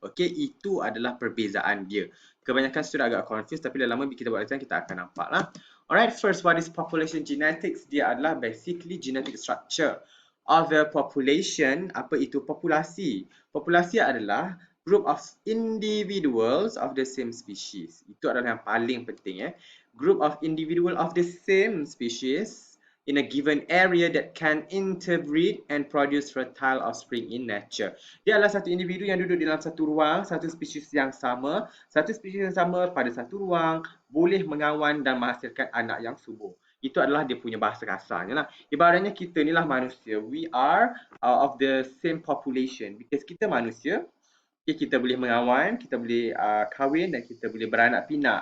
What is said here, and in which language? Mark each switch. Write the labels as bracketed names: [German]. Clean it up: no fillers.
[Malay] Okay, itu adalah perbezaan dia. Kebanyakan student agak confused, tapi dalam lama kita buat latihan kita akan nampak lah. [English] Alright, first, what is population genetics? [Malay] Dia adalah [English] basically genetic structure of the population. [Malay] Apa itu populasi? Populasi adalah [English] group of individuals of the same species. [Malay] Itu adalah yang paling penting. [English] Group of individual of the same species in a given area that can interbreed and produce fertile offspring in nature. [Malay] Dia adalah satu individu yang duduk dalam satu ruang, satu spesies yang sama pada satu ruang, boleh mengawan dan menghasilkan anak yang subur. Itu adalah dia punya bahasa kasarnya lah. Ibaratnya kita ni lah manusia. [English] We are of the same population. [Malay] Because kita manusia, kita boleh mengawan, kita boleh kahwin dan kita boleh beranak pinak.